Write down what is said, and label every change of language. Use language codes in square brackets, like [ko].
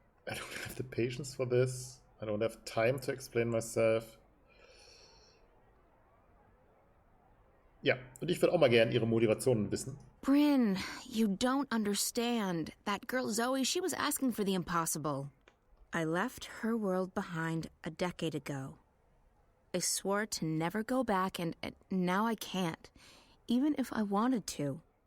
[en] I don't have the patience for this. I don't have time to explain myself. [de] Ja, und ich würde auch mal gerne ihre Motivationen wissen. [en] Bryn, you don't understand. That girl Zoe, she was asking for the impossible. I left her world behind a decade ago. I swore to never go back, and now I can't, even if I wanted to.